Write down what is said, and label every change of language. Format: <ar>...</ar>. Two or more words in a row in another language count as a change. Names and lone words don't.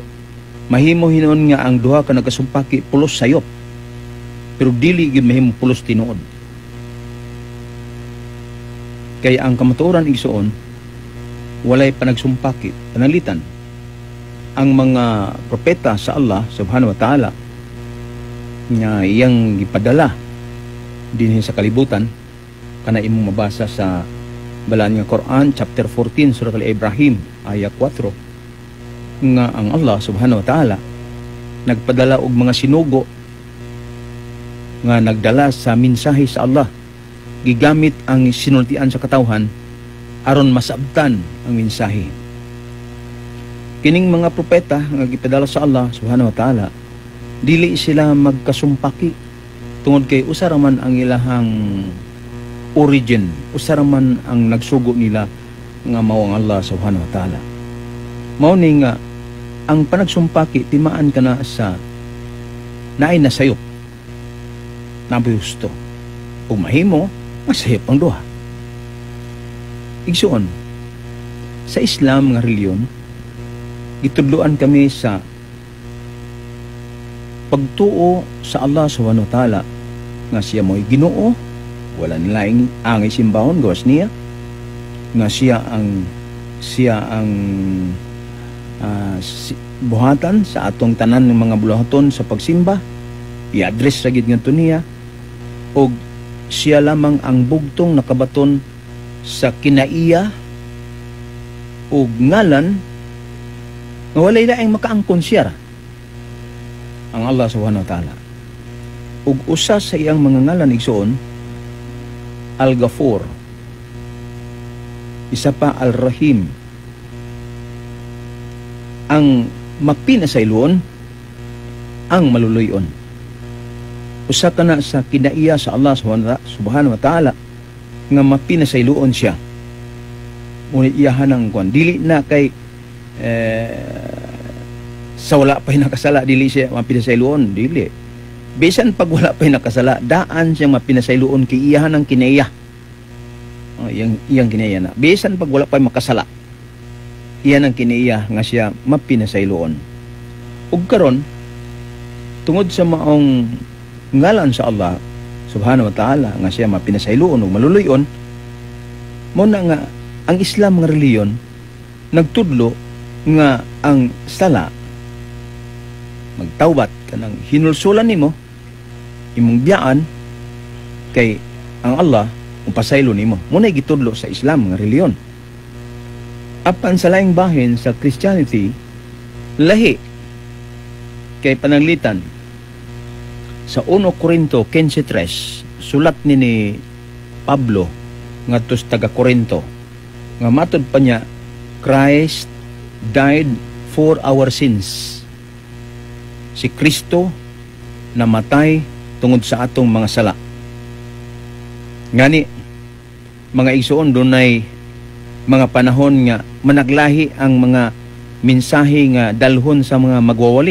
<ceb>Mahimo hinuon nga ang duha ka nagasumpaki pulos sayop. Pero dili gyud mahimo pulos tinuod. Kaya ang kamatuoran igsuon walay panagsumpaki, panalitan. Ang mga propeta sa Allah</ceb> <ar>سبحانه وتعالى</ar> <ceb>nga iyang gipadala dinhi sa kalibutan kana imong mabasa sa balaan nga Quran chapter 14 surah Al-Ibrahim ayat 4 nga ang Allah</ceb> <ar>سبحانه وتعالى</ar> <ceb>nagpadala og mga sinugo nga nagdala sa mensahe sa Allah gigamit ang sinultian sa katawhan aron masabtan ang mensahe. Kining mga propeta nga gipadala sa Allah</ceb> <ar>سبحانه وتعالى</ar> <ceb>dili sila magkasumpaki tungod kay usa ra man ang ilahang origin, usa ra man ang nagsugo nila nga mao ang Allah subhanahu wa ta'ala. Mao ni nga ang panagsumpaki timaan kana sa naay nasayop naboy gusto ug mahimo masayop ang duha. Igsuon sa Islam nga reliyon gitudloan kami sa pagtuo sa Allah</ceb> <ar>سبحانه وتعالى</ar> <ceb>nga siya mo'y Ginoo, wala nilaing angay simbahon gawas niya, nga siya ang buhatan sa atong tanan ng mga buluhaton sa pagsimba, i-address ra gid ngadto niya, og siya lamang ang bugtong nakabaton sa kinaiya og ngalan nga walay laing makaangkon siya ang Allah</ceb> <ar>سبحانه وتعالى.</ar> <ceb>Ug usa sa iyang mga ngalan igsoon Al-Ghafur, isa pa Al-Rahim, ang mapinasayloon, ang maluluyon. Usa kana sa kinaiya sa Allah</ceb> <ar>سبحانه وتعالى</ar> <ceb>nga mapinasayloon siya. Ngunit iyahan ang kwan dili na kay sa wala pa'y nakasala dili siya mapinasayloon, dili. Bisan pag wala pa'y nakasala daan siyang mapinasayloon kay iyahan ang kinaiya. Iyang kinaiya na bisan pag wala pa'y makasala iyan ang kinaiya nga siya mapinasayloon. Ug karon tungod sa maong ngalan sa Allah</ceb> <ar>سبحانه وتعالى</ar> <ceb>nga siya mapinasayloon ug maluluyon, mo na nga ang Islam nga reliyon nagtudlo nga ang sala magtawbat kanang hinulsulan nimo imong biyaan kay ang Allah upasaylo nimo. Muna gitudlo sa Islam nga reliyon. Apan sa laing bahin sa Christianity lahi kay pananglitan sa 1 Corinto 15:3 sulat ni Pablo ngadto sa taga Corinto nga matud pa niya</ceb> <en>Christ died for our sins.</en> <ceb>Si Kristo namatay tungod sa atong mga sala. Ngani mga igsoon dunay mga panahon nga managlahi ang mga mensahe nga dalhon sa mga magwawali.</ceb>